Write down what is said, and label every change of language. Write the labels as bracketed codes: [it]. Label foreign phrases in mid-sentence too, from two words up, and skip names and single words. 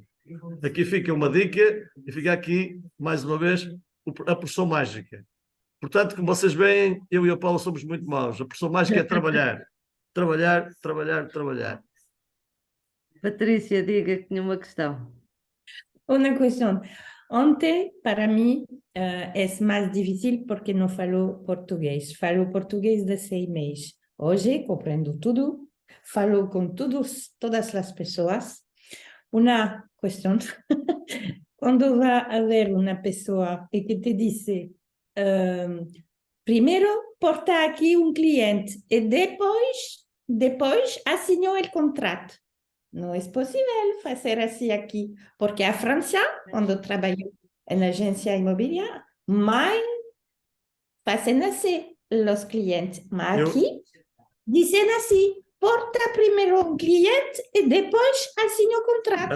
[pt] Aqui fica uma dica e fica aqui, mais uma vez, a porção mágica. Portanto, como vocês veem, eu e a Paula somos muito maus. A porção mágica é trabalhar. Trabalhar, trabalhar, trabalhar. Patrícia, diga que tinha uma questão. [es] Una cuestión. Ontem, para mí, es más difícil porque no falo portugués. [pt] Falo portugués de 6 meses. Hoje, comprendo tudo. [es] Falo con todas las personas. Una cuestión. Cuando va a ver una persona y que te dice, primero porta aquí un cliente y después asignó el contrato. [pt] Não é possível fazer assim aqui, porque a França, quando trabalhou em agência imobiliária, mais fazem assim os clientes. Mas aqui, dizem assim, porta primeiro um cliente e depois assina o contrato.